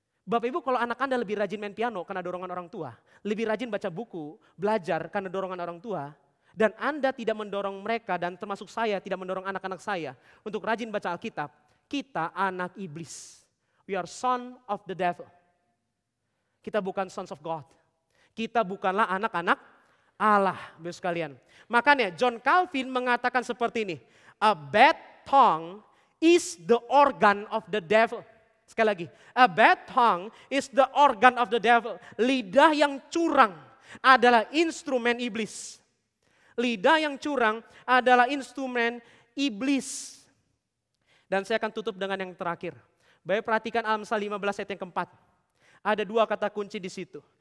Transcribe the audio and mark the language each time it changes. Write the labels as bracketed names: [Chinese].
[Indonesian] Bapak Ibu kalau anak Anda lebih rajin main piano karena dorongan orang tua, lebih rajin baca buku, belajar karena dorongan orang tua, dan Anda tidak mendorong mereka dan termasuk saya tidak mendorong anak-anak saya untuk rajin baca Alkitab, kita anak iblis. [English] We are son of the devil. [Indonesian] Kita bukan [English] sons of God. [Indonesian] Kita bukanlah anak-anak Allah, Bapak sekalian. Makanya John Calvin mengatakan seperti ini. [English] A bad tongue is the organ of the devil. [Indonesian] Sekali lagi, [English] a bad tongue is the organ of the devil. [Indonesian] Lidah yang curang adalah instrumen iblis. Lidah yang curang adalah instrumen iblis. Dan saya akan tutup dengan yang terakhir. Baik, perhatikan Amsal 15 ayat yang keempat. Ada dua kata kunci di situ.